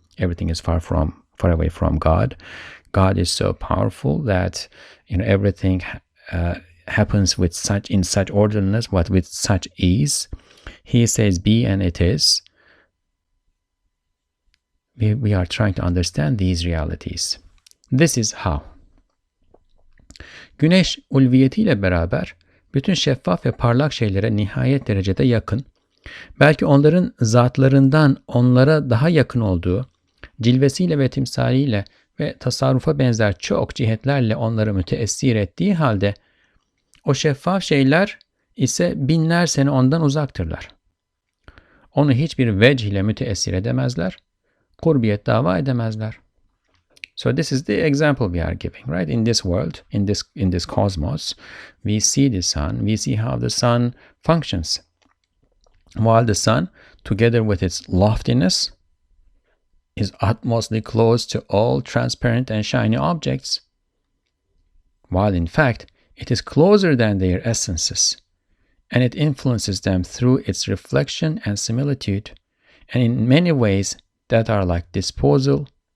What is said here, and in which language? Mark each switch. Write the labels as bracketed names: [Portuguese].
[English] Everything is far away from God. God is so powerful that everything happens in such orderliness, with such ease. He says be and it is. We are trying to understand these realities. This is how. [Turkish] Güneş ulviyetiyle beraber bütün şeffaf ve parlak şeylere nihayet derecede yakın, belki onların zatlarından onlara daha yakın olduğu, cilvesiyle ve timsaliyle ve tasarrufa benzer çok cihetlerle onları müteessir ettiği halde, o şeffaf şeyler ise binler sene ondan uzaktırlar. Onu hiçbir vecih ile müteessir edemezler, kurbiyet dava edemezler. [English] So this is the example we are giving, right? In this world, in this cosmos, we see the sun, we see how the sun functions. While the sun, together with its loftiness, is utmostly close to all transparent and shiny objects, while in fact it is closer than their essences, and it influences them through its reflection and similitude, and in many ways that are like disposal.